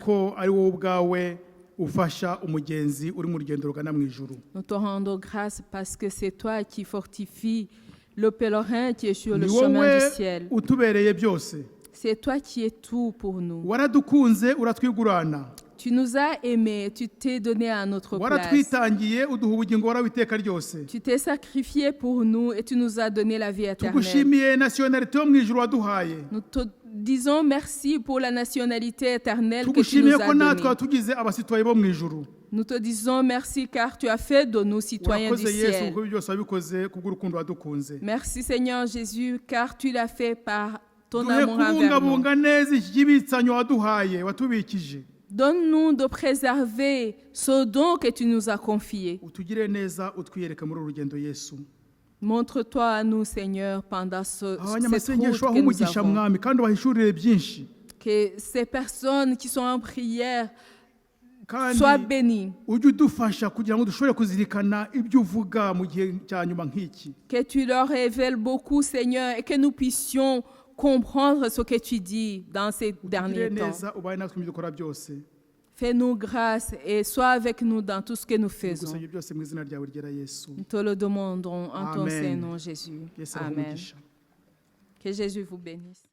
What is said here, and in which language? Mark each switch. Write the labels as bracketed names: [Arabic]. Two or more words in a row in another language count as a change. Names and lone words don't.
[Kinyarwanda] kuko ari wowe ubwawe ufasha umugenzi uri mu rugendo rugana mu ijuru. [French] nous te rendons grâce parce que c'est toi qui fortifies le pèlerin qui est sur le [Kinyarwanda] Ni [French] chemin [Kinyarwanda] wowe [French] du ciel. [Kinyarwanda] utubereye byose. [French] C'est toi qui es tout pour nous. [Kinyarwanda] Waradukunze uratwigurana. [French] Tu nous as aimés, tu t'es donné à notre place. [Kinyarwanda] Waratwitangiye uduha ubugingo waraho iteka ryose. [French] Tu t'es sacrifié pour nous et tu nous as donné la vie éternelle. [Kinyarwanda] Tugushimiye nationalité yo mu ijuru waduhaye. [French] Nous te disons merci pour la nationalité éternelle que tu [Kinyarwanda] Tugushimiye [French] nous [Kinyarwanda] ko [French] as [Kinyarwanda] natwe [French] donnée. [Kinyarwanda] watugize abasitwaye bo mu ijuru. [French] Nous te disons merci car tu as fait de nous citoyens du [Kinyarwanda] Urakoze Yesu [French] ciel. [Kinyarwanda] kuko byose wabikoze kubw'urukundo wadukunze. [French] Merci Seigneur Jésus car tu l'as fait par ton [Kinyarwanda] Duhe [French] amour envers nous. [Kinyarwanda] kubungabunga neza iki gibitsanyo waduhaye watubikije. [French] Donne-nous de préserver ce don que tu nous as confié. [Kinyarwanda] Utugire neza utwiyereke muri uru rugendo Yesu. [French] Montre-toi à nous Seigneur pendant cette route [Kinyarwanda] Abanyamasengesho aho [French] que nous [Kinyarwanda] umugisha [French] avons. [Kinyarwanda] mwami kandi ubahishurire byinshi. [French] Que ces personnes qui sont en prière [Kinyarwanda] Kandi [French] soient bénies. [Kinyarwanda] ujye udufasha kugira ngo dushobore kuzirikana ibyo uvuga mu gihe cya nyuma nk'iki. [French] Que tu leur révèles beaucoup, Seigneur, et que nous puissions comprendre ce que tu dis dans ces [Kinyarwanda] Utugire [French] derniers temps. [Kinyarwanda] neza ubaye natwe mu byo dukora byose. [French] Fais-nous grâce et sois avec nous dans tout ce que nous faisons. [Kinyarwanda] Tugusabye byose mu izina ryawe ryera Yesu. [French] Nous te le demandons en ton [Kinyarwanda] Amen. [French] Saint nom, Jésus. [Kinyarwanda] Yesu ahe Amen. umugisha. [French] Que Jésus vous bénisse.